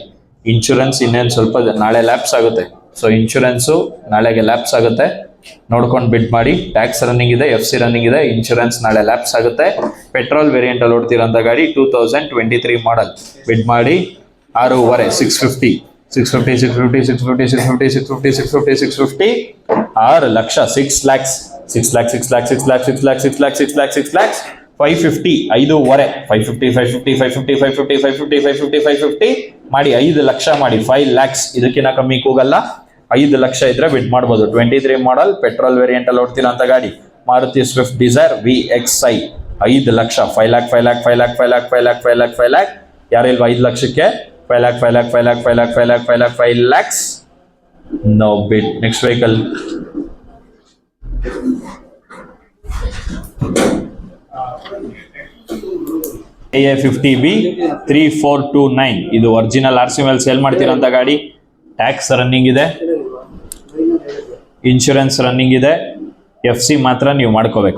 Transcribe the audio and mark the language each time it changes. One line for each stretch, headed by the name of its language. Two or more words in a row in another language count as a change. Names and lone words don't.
Kannada: ಇನ್ಶೂರೆನ್ಸ್ ಇನ್ನೇನು ಸ್ವಲ್ಪ ನಾಳೆ ಲ್ಯಾಪ್ಸ್ ಆಗುತ್ತೆ.
English: so insurance
Kannada: ನಾಳೆಗೆ ಲ್ಯಾಪ್ಸ್ ಆಗುತ್ತೆ, ನೋಡ್ಕೊಂಡು ಬಿಡ್ ಮಾಡಿ.
English: tax running
Kannada: ಇದೆ,
English: FC running
Kannada: ಇದೆ, ಇನ್ಶೂರೆನ್ಸ್ ನಾಳೆ ಲ್ಯಾಪ್ಸ್ ಆಗುತ್ತೆ.
English: petrol variant
Kannada: ಅಲ್ಲಿ ಓಡ್ತಿರೋಂಥ ಗಾಡಿ 2023 ಮಾಡೆಲ್. ಬಿಡ್ ಮಾಡಿ 6.5 650 650 650 650 650 650 650 650 6 ಲಕ್ಷ 6 lakhs 6 lakh 6 lakh 6 lakh 6 lakh 6 lakh 6 lakh 6 lakhs 550 5.5 550 550 550 550 550 550 550 ಮಾಡಿ 5 ಲಕ್ಷ ಮಾಡಿ 5 lakhs. ಇದಕ್ಕಿಂತ ಕಮ್ಮಿ ಕೂಗಲ್ಲ. 5 ಲಕ್ಷ ಇದ್ರೆ ಬಿಡ್ ಮಾಡ್ಬೋದು. 23 ಮಾಡೆಲ್
English: petrol variant
Kannada: ಅಲ್ಲಿ ಓಡ್ತಿರೋಂಥ ಗಾಡಿ ಮಾರುತಿ ಸ್ವಿಫ್ಟ್ ಡಿಸೈರ್ VXI 5 ಲಕ್ಷ 5 lakh 5 lakh 5 lakh 5 lakh 5 lakh 5 lakh 5 lakh ಯಾರಿಲ್ವಾ 5 ಲಕ್ಷಕ್ಕೆ 5 lakh 5 lakh 5 lakh 5 lakh 5 lakh 5 lakh 5 lakhs
English: no bid. next vehicle
Kannada: KA50B 3429. ಇದು
English: original RC
Kannada: ಮೇಲೆ ಸೇಲ್ ಮಾಡ್ತಿರೋಂಥ ಗಾಡಿ.
English: tax running
Kannada: ಇದೆ,
English: insurance running
Kannada: ಇದೆ, FC ಮಾತ್ರ ನೀವು ಮಾಡ್ಕೋಬೇಕು.